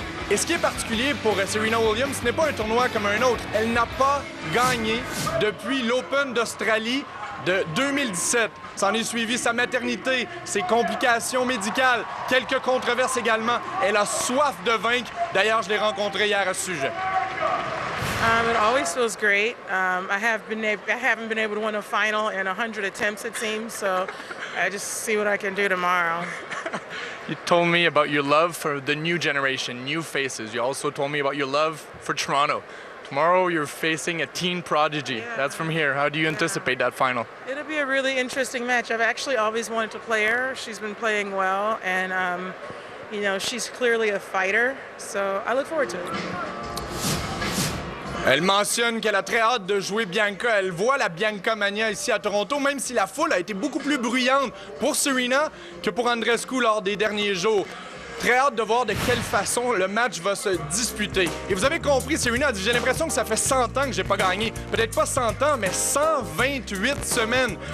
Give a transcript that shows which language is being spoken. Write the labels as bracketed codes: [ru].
[fr] Et ce qui est particulier pour Serena Williams, ce n'est pas un tournoi comme un autre. Elle n'a pas gagné depuis l'Open d'Australie de 2017. S'en est suivi sa maternité, ses complications médicales, quelques controverses également. Elle a soif de vaincre. D'ailleurs, je l'ai rencontrée hier à ce sujet. [en] It always feels great. I haven't been able to win a final in 100 attempts, it seems, so I just see what I can do tomorrow. You told me about your love for the new generation, new faces. You also told me about your love for Toronto. Tomorrow you're facing a teen prodigy. Yeah. That's from here. How do you anticipate that final? It'll be a really interesting match. I've actually always wanted to play her. She's been playing well, and you know, she's clearly a fighter, so I look forward to it. [fr] Elle mentionne qu'elle a très hâte de jouer Bianca. Elle voit la Bianca Mania ici à Toronto, même si la foule a été beaucoup plus bruyante pour Serena que pour Andreescu lors des derniers jours. Très hâte de voir de quelle façon le match va se disputer. Et vous avez compris, Serena a dit « J'ai l'impression que ça fait 100 ans que j'ai pas gagné. » Peut-être pas 100 ans, mais 128 semaines.